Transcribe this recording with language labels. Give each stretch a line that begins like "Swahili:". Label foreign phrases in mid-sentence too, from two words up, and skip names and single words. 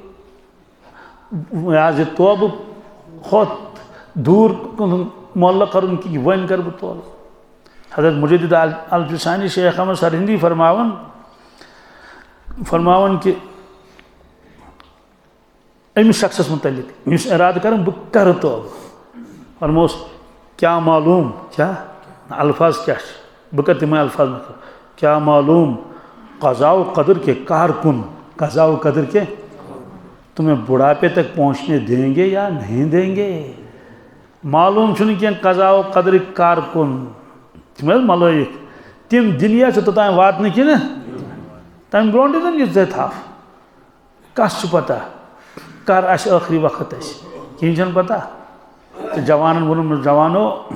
Kashmiri: یہِ توبہٕ کھۄتہٕ دوٗر معلق کَرُن کہِ وۄنۍ کَرٕ بہٕ توبہٕ حضرت مجدد الفسانی شیخ احمد سرہندی فرماوان کہ أمِس شخصس متعلق یُس اِرادٕ کَران بہٕ کَرٕ توبہٕ فرمووُس کیٛاہ معلوٗم کیٛاہ الفاظ کیٛاہ چھِ بہٕ کَرٕ تِمے الفاظ منٛز کیٛاہ معلوٗم
Urdu: قضا و قدر کے کارکن قضا و قدر کے تمہیں بڑھاپے تک پہنچنے دیں گے یا نہیں دیں گے
Kashmiri: معلوم چھُنہٕ کینٛہہ قضا و قدرٕکۍ کارکُن تِم حظ ملٲیِک تِم دُنیا ژےٚ توٚتام واتنہٕ کِنہٕ تَمہِ برونٛٹھٕے زَن یہِ ژےٚ تھاو کَس چھُ پتہ کر آسہِ ٲخری وقت اَسہِ کِہیٖنۍ چھَنہٕ پتہ تہٕ جوانن ووٚنُم جوانو